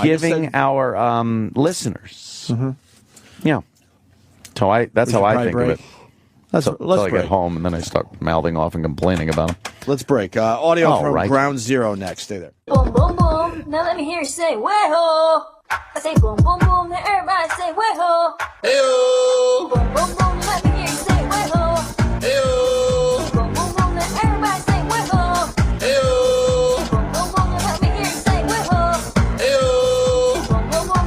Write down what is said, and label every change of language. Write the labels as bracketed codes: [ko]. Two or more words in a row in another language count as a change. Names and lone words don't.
[en] giving our listeners. Mm-hmm. Yeah. That's how I think of it. Let's Until I break. get home, and then I start mouthing off and complaining about them. Let's break. Audio All from right. Ground Zero next. Stay there. Boom, boom, boom. Now let me hear you say, way-ho. I say boom, boom, boom. Now everybody say, way-ho. Hey-ho. Boom, boom, boom. Let me hear you say, way-ho. Hey-ho. Boom, boom, boom. Now everybody say, way-ho. Hey-ho. Boom, boom, boom. Now let me hear you say, way-ho. Hey-ho. Boom, boom, boom.